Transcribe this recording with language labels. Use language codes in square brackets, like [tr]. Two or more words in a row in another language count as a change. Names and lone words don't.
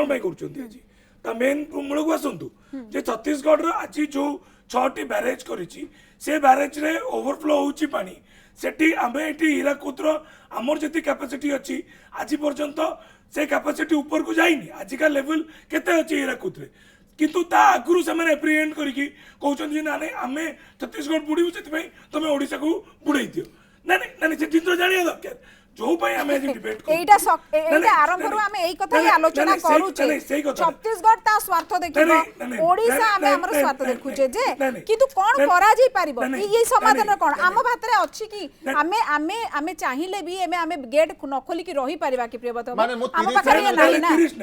[or] ପାଇଁ କରୁଛନ୍ତି ଆଜି ତା ମେନ୍ ମୂଳକୁ ଆସନ୍ତୁ ଯେ ଛତିଶଗଡ଼ର ଆଜି ଯୋଉ 6ଟି ବ୍ୟାରେଜ କରିଛି ସେ ବ୍ୟାରେଜରେ ଓଭରଫ୍ଲୋ ହଉଛି ପାଣି ସେଠି ଆମେ ଏଠି ହୀରାକୁଦର ଆମର ଯେତିକି କ୍ୟାପାସିଟି ଅଛି ଆଜି ପର୍ଯ୍ୟନ୍ତ ସେ କ୍ୟାପାସିଟି ଉପରକୁ ଯାଇନି ଆଜିକା ଲେଭେଲ କେତେ ଅଛି ହୀରାକୁଦରେ କିନ୍ତୁ ତା ଆଗରୁ ସେମାନେ ଏପ୍ରିହେଣ୍ଡ କରିକି କହୁଛନ୍ତି ଯେ ନା ନାଇଁ ଆମେ ଛତିଶଗଡ଼ ବୁଡ଼ିବୁ ସେଥିପାଇଁ ତମେ ଓଡ଼ିଶାକୁ ବୁଡ଼େଇ ଦିଅ ନାଇଁ ସେ ଜିନିଷ ଜାଣିବା ଦରକାର ଯୋଉ ପାଇଁ ଆମେ ଆଜି ଡିବେଟ୍ ଏଇଟା ଏଇଟା আরম্ভରୁ ଆମେ এই কথা ହିଁ ଆଲୋଚନା କରୁଛେ ଛତିଶଗଡ଼ ତା ସ୍ୱାର୍ଥ ଦେଖିବ ଓଡ଼ିଶା ଆମେ ଆମର ସ୍ୱାର୍ଥ ଦେଖୁଛେ ଯେ କିନ୍ତୁ କଣ କରାଯାଇ ପାରିବ এই ସମାଧାନ କଣ ଆମ ହାତରେ ଅଛି କି ଆମେ ଆମେ ଆମେ ଚାହିଁଲେ ବି ଆମେ ଗେଟ୍ ନ ଖୋଲିକି ରହି ପାରିବା କି ପ୍ରିୟବ୍ରତ ଆମ ପାଖରେ ନାହିଁ ନା